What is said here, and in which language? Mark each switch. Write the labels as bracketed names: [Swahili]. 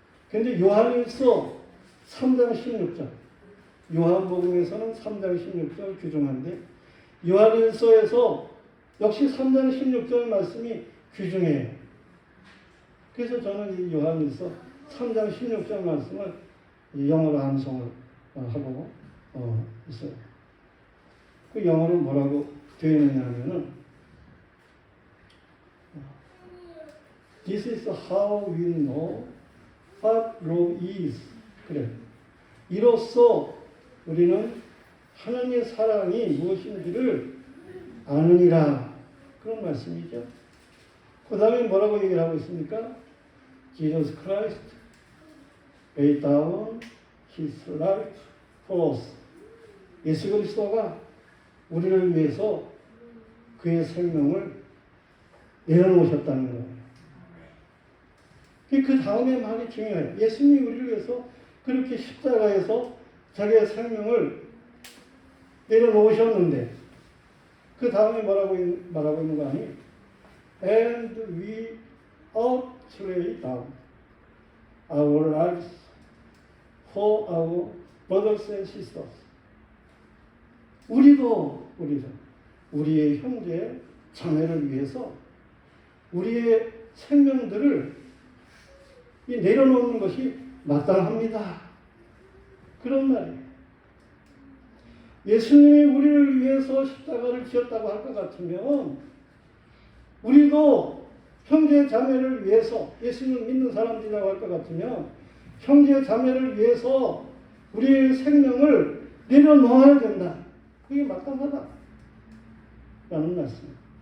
[Korean] 그런데 요한일서 3장 16절, 요한복음에서는 3장 16절 규정한데 요한일서에서 역시 3장 16절 말씀이 규정해요. 그래서 저는 이 요한일서 3장 16절 말씀을 영어로 암송을 하고 있어요. 그 영어로 뭐라고 되어 있느냐 하면은 [English] This is how we know what love is. [Korean] 그래. 이로써 우리는 하나님의 사랑이 무엇인지를 아느니라. 그런 말씀이죠. 그 다음에 뭐라고 얘기를 하고 있습니까? [English] Jesus Christ laid down His life for us. [Korean] 예수 그리스도가 우리를 위해서 그의 생명을 내려놓으셨다는 거예요. 그 다음에 말이 중요해요. 예수님이 우리를 위해서 그렇게 십자가에서 자기의 생명을 내려놓으셨는데 그 다음에 뭐라고 말하고 있는 거 아니에요? [English] And we ought to lay down our lives for our brothers and sisters. [Korean] 우리도 우리의 형제 자매를 위해서 우리의 생명들을 내려놓는 것이 마땅합니다. 그런 말이에요. 예수님이 우리를 위해서 십자가를 지었다고 할 것 같으면 우리도 형제 자매를 위해서 예수님을 믿는 사람들이라고 할 것 같으면 형제 자매를 위해서 우리의 생명을 내려놓아야 된다. 그게 마땅하다. 라는 말씀입니다.